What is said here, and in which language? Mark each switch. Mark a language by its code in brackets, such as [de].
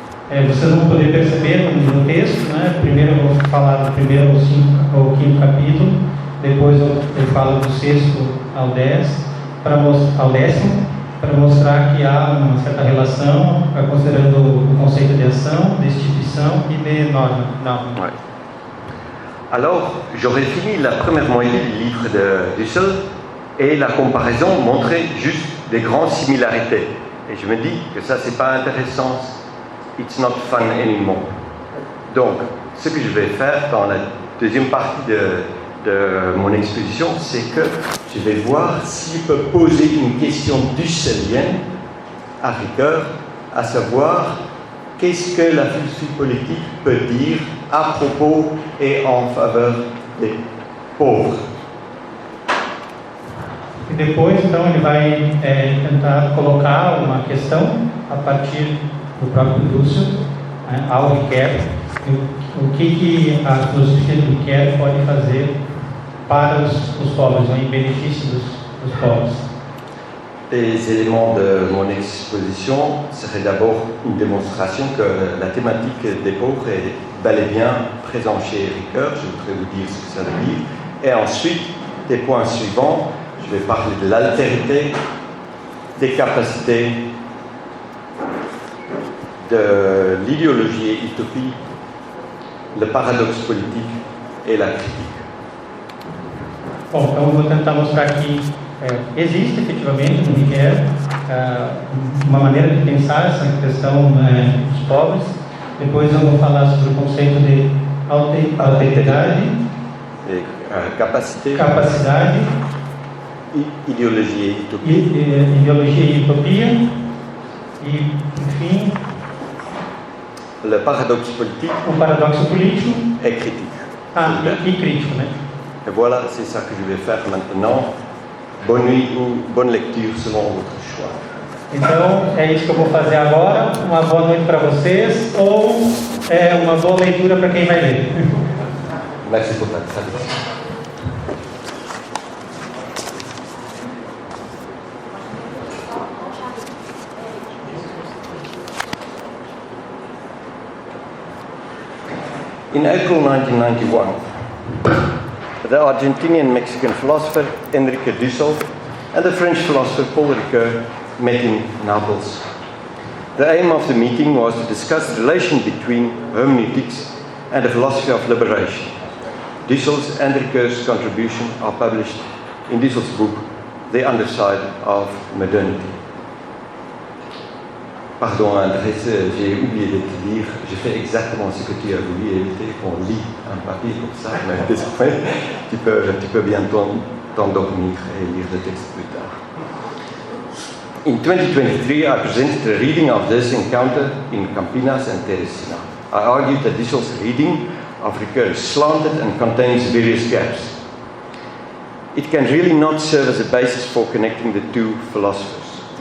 [pt] Vocês vão poder perceber no texto, né? Primeiro eu vou falar do primeiro ao quinto capítulo, depois eu falo do sexto ao 10, ao décimo, para mostrar que há uma certa relação, considerando o conceito de ação, de instituição e de norme. [fr] Ouais. Alors, j'aurais fini la première moitié du livre de Dussel et la comparaison montrait juste des grandes similarités. Et je me dis que ça, c'est pas intéressant. [en] It's not fun anymore. [fr] Donc, ce que je vais faire dans la deuxième partie de mon exposition, c'est que je vais voir si je peux poser une question dusselienne à Ricoeur, à savoir qu'est-ce que la philosophie politique peut dire à propos et en faveur des pauvres. [pt] E depois, então, ele vai tentar colocar uma questão a partir do próprio Dussel, ao Ricoeur, o que a filosofia do Ricoeur pode fazer para os pobres, em benefício dos pobres. [fr] Les éléments de mon exposition seraient d'abord une démonstration que la thématique des pauvres est bel et bien présente chez Ricoeur. Je voudrais vous dire ce que ça veut dire. Et ensuite, des points suivants, je vais parler de l'altérité, des capacités, de l'idéologie et utopie, le paradoxe politique et la critique. [pt] Bom, então eu vou tentar mostrar que existe efetivamente no Ricoeur uma maneira de pensar essa questão dos pobres. Depois eu vou falar sobre o conceito de alteridade, capacidade, ideologia e utopia, e, enfim, [fr] le paradoxe politique, [pt] o paradoxo político [fr] et critique. [pt] E crítico, né? [fr] Et voilà, c'est ça que je vais faire maintenant. Bonne nuit ou bonne lecture selon votre choix. [pt] Então, é isso que eu vou fazer agora. Uma boa noite para vocês ou uma boa leitura para quem vai ler. [fr] Merci pour votre attention. [en] In April 1991, the Argentinian-Mexican philosopher Enrique Dussel and the French philosopher Paul Ricoeur met in Naples. The aim of the meeting was to discuss the relation between hermeneutics and the philosophy of liberation. Dussel's and Ricoeur's contribution are published in Dussel's book, The Underside of Modernity. [fr] Pardon, Andrés, j'ai oublié de te dire, je fais exactement ce que tu as voulu éviter, qu'on lit un papier comme ça, mais désormais, tu peux bien t'endormir et lire le texte plus tard. [en] In 2023, I presented a reading of this encounter in Campinas and Teresina. I argued that Dussel's reading of Ricoeur is slanted and contains various gaps. It can really not serve as a basis for connecting the two philosophers.